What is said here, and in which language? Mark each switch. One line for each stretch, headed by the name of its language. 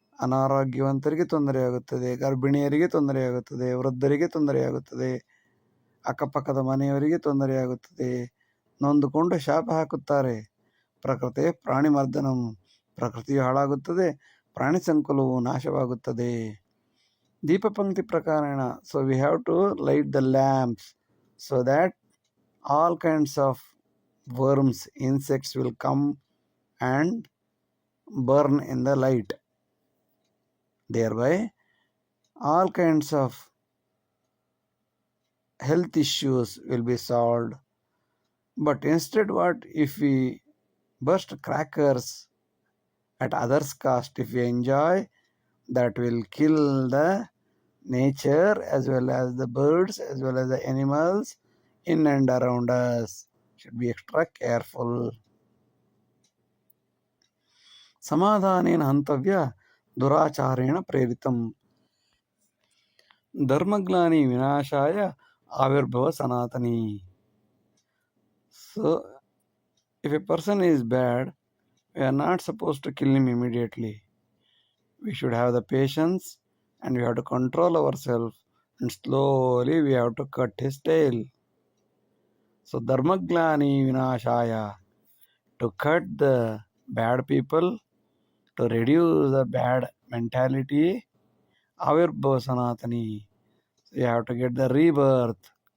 Kannada: ಅನಾರೋಗ್ಯವಂತರಿಗೆ ತೊಂದರೆಯಾಗುತ್ತದೆ, ಗರ್ಭಿಣಿಯರಿಗೆ ತೊಂದರೆಯಾಗುತ್ತದೆ, ವೃದ್ಧರಿಗೆ ತೊಂದರೆಯಾಗುತ್ತದೆ, ಅಕ್ಕಪಕ್ಕದ ಮನೆಯವರಿಗೆ ತೊಂದರೆಯಾಗುತ್ತದೆ. ನೊಂದುಕೊಂಡು ಶಾಪ ಹಾಕುತ್ತಾರೆ.
Sanskrit: ಪ್ರಕೃತಿ ಪ್ರಾಣಿಮರ್ದನಂ,
Kannada: ಪ್ರಕೃತಿಯು ಹಾಳಾಗುತ್ತದೆ, ಪ್ರಾಣಿ ಸಂಕುಲವು ನಾಶವಾಗುತ್ತದೆ.
Sanskrit: ದೀಪಪಂಕ್ತಿ ಪ್ರಕಾರೇಣ,
English: So we have to light the lamps so that all kinds of worms, insects will come and burn in the light. Thereby, all kinds of health issues will be solved. But instead, what if we burst crackers at others' cost? If we enjoy, that will kill the nature as well as the birds as well as the animals in and around us. Should be extra careful.
Sanskrit: ಸಮಾಧಾನೇನ ಹಂತವ್ಯ ದುರಾಚಾರೇಣ ಪ್ರೇರಿತಂ ಧರ್ಮಗ್ಲಾನಿ ವಿನಾಶಾಯ ಆವಿರ್ಭವ Sanatani.
English: So if a person is bad, we are not supposed to kill him immediately. We should have the patience and we have to control ourselves, and slowly we have to cut his tail. So
Sanskrit: dharmaglani vinashaya,
English: to cut the bad people, to reduce the bad mentality,
Sanskrit: avirbhava sanatani,
English: so you have to get the rebirth.